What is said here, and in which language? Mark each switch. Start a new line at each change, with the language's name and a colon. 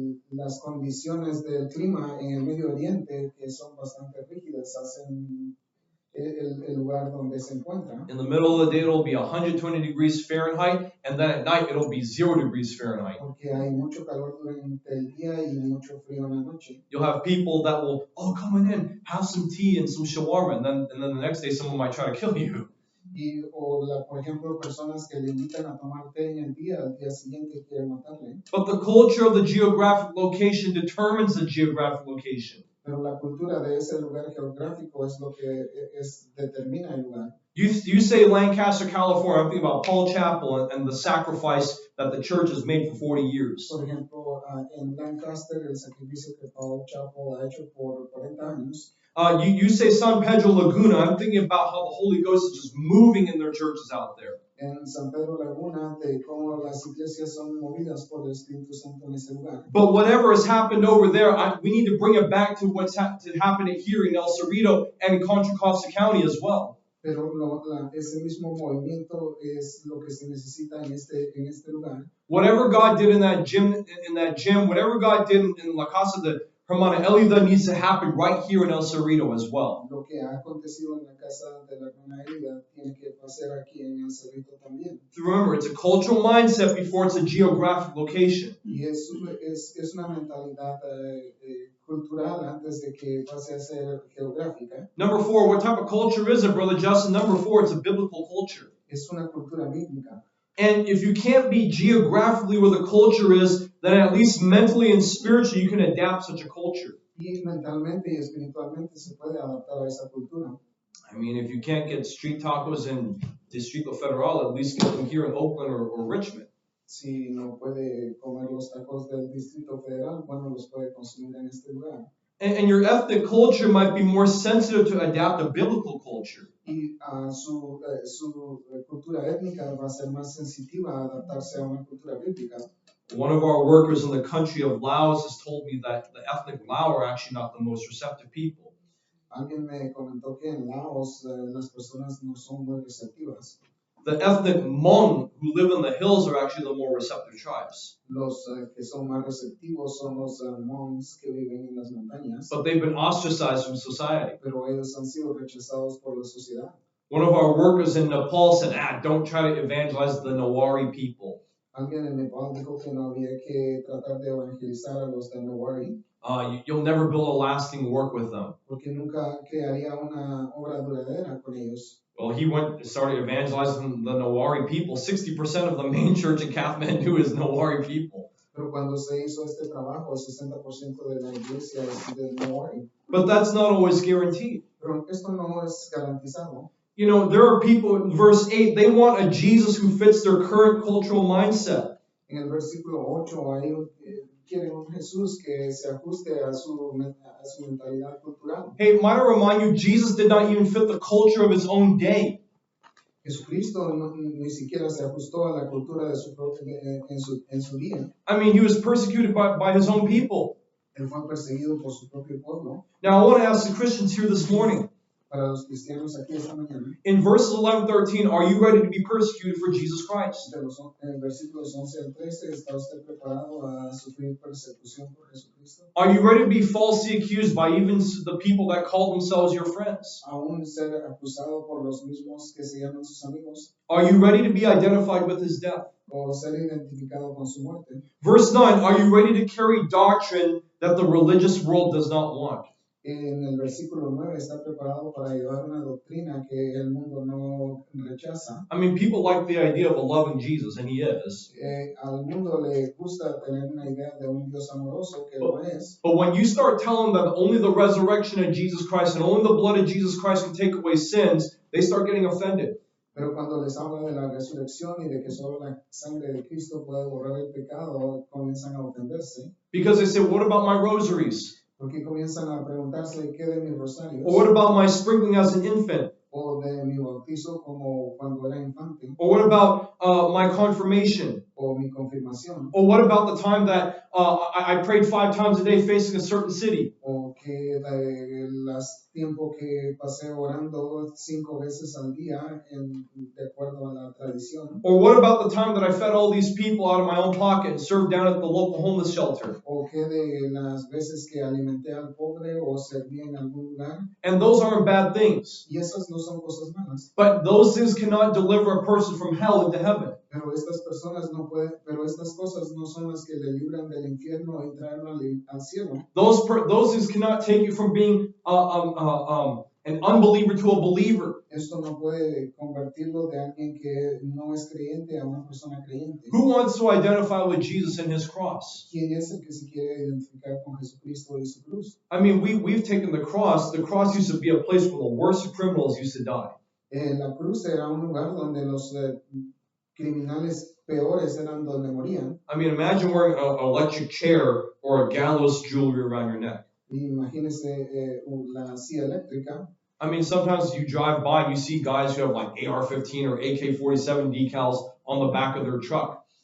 Spanish: Las condiciones del clima en el Medio Oriente, que son bastante rígidas, hacen el lugar donde se encuentra.
English: In the middle of the day, it'll be 120 degrees Fahrenheit, and then at night, it'll be 0 degrees Fahrenheit.
Spanish: Porque hay mucho calor durante el día y mucho frío en la noche.
English: You'll have people that will, coming in, have some tea and some shawarma, and then the next day, someone might try to kill you.
Spanish: Por ejemplo, personas que le invitan a tomar té en el día, al día siguiente quieren matarle.
English: But the culture of the geographic location determines the geographic location.
Spanish: Pero la cultura de ese lugar geográfico es lo que determina el lugar.
English: You say Lancaster, California, I'm thinking about Paul Chapel and the sacrifice that the church has made for 40 years.
Spanish: Por ejemplo, en Lancaster, el sacrificio que Paul Chapel ha hecho por 40 años.
English: You say San Pedro Laguna, I'm thinking about how the Holy Ghost is just moving in their churches out there.
Spanish: En San Pedro Laguna, de cómo las iglesias son movidas por el Espíritu Santo en ese lugar.
English: But whatever has happened over there, we need to bring it back to what's happening here in El Cerrito and in Contra Costa County as well.
Spanish: Pero ese mismo movimiento es lo que se necesita en este lugar.
English: Whatever God did in that gym, whatever God did in La Casa de Hermana Elida needs to happen right here in El Cerrito as well.
Spanish: Lo que ha acontecido en la casa de la hermana Elida tiene que pasar aquí en El Cerrito también.
English: Remember, it's a cultural mindset before it's a geographic location.
Spanish: Y es una mentalidad cultural antes de que pase a ser geográfica.
English: Number 4, what type of culture is it, Brother Justin? Number 4, it's a biblical culture.
Spanish: Es una cultura bíblica.
English: And if you can't be geographically where the culture is, then at least mentally and spiritually you can adapt such a culture.
Spanish: Y mentalmente y espiritualmente se puede adaptar a esa cultura.
English: I mean, if you can't get street tacos in Distrito Federal, at least get them here in Oakland or Richmond.
Spanish: Si no puede comer los tacos del Distrito Federal, bueno, los puede consumir en este lugar.
English: And your ethnic culture might be more sensitive to adapt a biblical culture.
Spanish: Y su cultura étnica va a ser más sensitiva a adaptarse a una cultura bíblica.
English: One of our workers in the country of Laos has told me that the ethnic Lao are actually not the most receptive people.
Spanish: Alguien me comentó que en Laos las personas no son muy receptivas.
English: The ethnic Hmong who live in the hills are actually the more receptive tribes.
Spanish: Los que son más receptivos son los Hmongs que viven en las montañas.
English: But they've been ostracized from society.
Spanish: Pero ellos han sido rechazados por la sociedad.
English: One of our workers in Nepal said, don't try to evangelize the Nawari people.
Spanish: Alguien en Nepal dijo que no había que tratar de evangelizar a los de Newari
English: You'll never build a lasting work with them.
Spanish: porque nunca crearía una obra duradera con ellos.
English: Well, he went and started evangelizing the Nawari people. 60% of the main church in Kathmandu is Nawari people.
Spanish: Pero cuando se hizo este trabajo, el 60% de la iglesia es de Newari.
English: But that's not always guaranteed.
Spanish: Pero esto no es garantizado.
English: You know, there are people in verse 8, they want a Jesus who fits their current cultural mindset.
Spanish: En el versículo 8 ahí quieren un Jesús que se ajuste a su mentalidad cultural.
English: Hey, might I remind you, Jesus did not even fit the culture of his own day.
Spanish: Jesucristo ni siquiera se ajustó a la cultura de en su día.
English: I mean, he was persecuted by his own people.
Spanish: Él fue perseguido por su propio pueblo.
English: Now, I want to ask the Christians here this morning,
Spanish: Para los cristianos aquí esta mañana,
English: in verses 11 13, are you ready to be persecuted for Jesus Christ?
Spanish: en versículos 11 al 13, ¿está usted preparado a sufrir persecución por Jesucristo?
English: Are you ready to be falsely accused by even the people that call themselves your friends?
Spanish: Aún ser acusado por los mismos que se llaman sus amigos,
English: Are you ready to be identified with his death?
Spanish: o ser identificado con su muerte.
English: Verse 9, are you ready to carry doctrine that the religious world does not want?
Spanish: En el versículo 9 está preparado para llevar una doctrina que el mundo no rechaza.
English: I mean, people like the idea of a loving Jesus, and he is.
Spanish: Al mundo le gusta tener una idea de un Dios amoroso que lo es.
English: But when you start telling them only the resurrection of Jesus Christ and only the blood of Jesus Christ can take away sins, they start getting offended.
Spanish: Pero cuando les habla de la resurrección y de que solo la sangre de Cristo puede borrar el pecado, comienzan a ofenderse.
English: Because they say, what about my rosaries?
Spanish: Porque comienzan a preguntarse qué de mis rosarios,
English: Or what about my sprinkling as an infant?
Spanish: o de mi bautizo como cuando era infante,
English: Or what about my confirmation?
Spanish: o mi confirmación,
English: Or what about the time that I prayed 5 times a day facing a certain city?
Spanish: o que tiempo que pasé orando 5 veces al día de acuerdo a la tradición.
English: Or what about the time that I fed all these people out of my own pocket and served down at the local homeless shelter?
Spanish: O que de las veces que alimenté al pobre o serví en algún lugar.
English: And those aren't bad things.
Spanish: Y esas no son cosas malas.
English: But those things cannot deliver a person from hell into heaven.
Spanish: Pero estas cosas no son las que le libran del infierno y traerlo al cielo.
English: Those things cannot take you from being an unbeliever to a believer.
Spanish: Esto no puede convertirlo de alguien que no es creyente a una persona creyente.
English: Who wants to identify with Jesus and his cross?
Spanish: ¿Quién es el que se quiere identificar con Jesucristo y su cruz?
English: I mean, we've taken the cross. The cross used to be a place where the worst criminals used to die.
Spanish: La cruz era un lugar donde los criminales peores eran donde morían.
English: I mean, imagine wearing an electric chair or a gallows jewelry around your neck.
Spanish: Imagínese la silla eléctrica.
English: I mean, sometimes you drive by and you see guys who have like AR-15 or AK-47 decals on the back of their truck.